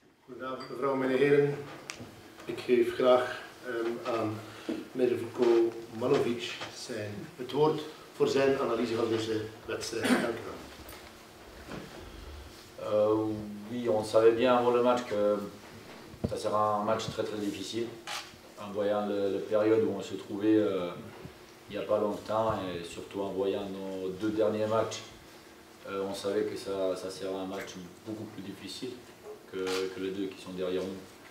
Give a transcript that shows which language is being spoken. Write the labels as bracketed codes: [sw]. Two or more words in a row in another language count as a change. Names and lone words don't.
[nl] Goedenavond mevrouw, meneer heren. Ik geef graag aan meneer Vuko Manovic het woord voor zijn analyse van deze wedstrijd. Dank u wel. [fr] Oui, on savait bien avant le match que ça sera un match très difficile. En voyant la période où on se trouvait il n'y a pas longtemps et surtout en voyant nos deux derniers matchs, on savait que ça sera un match beaucoup plus difficile que les deux qui sont derrière nous.